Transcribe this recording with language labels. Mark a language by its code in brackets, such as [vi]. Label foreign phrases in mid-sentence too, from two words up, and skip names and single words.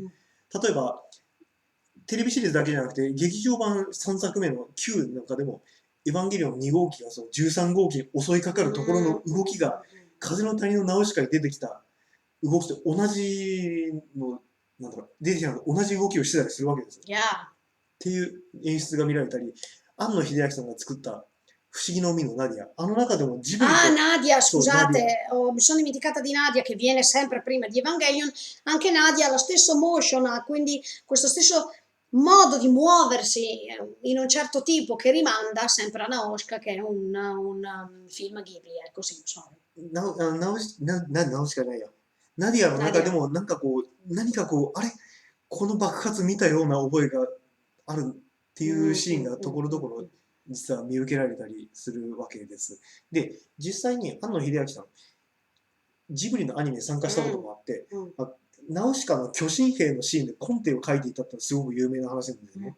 [ja] 例えば、テレビシリーズだけじゃなくて、劇場版3作目の Q なんかでも、エヴァンゲリオン2号機がその13号機に襲いかかるところの動きが、風の谷のナウシカに出てきた動きと同じの、なんだろう、出てきたのと同じ動きをしてたりするわけですよ。っていう演出が見られたり、庵野秀明さんが作った不思議の海のナディア。あの中でもジブリと... [it] Nadia, scusate, mi sono dimenticata di Nadia, che viene sempre prima di Evangelion. Anche Nadia ha lo stesso motion, ha quindi questo stesso modo di muoversi in un certo tipo che rimanda sempre a Naoshka, che è un film Ghibli, così, sorry. [ja] ナウシカじゃないや。ナディアの中でも何かこう、あれこの爆発見たような覚えがあるっていうシーンがところどころ実は見受けられたりするわけです。で、実際に庵野秀明さん、ジブリのアニメに参加したこともあって、ナウシカの巨神兵のシーンでコンテを書いていたってすごく有名な話なんですね。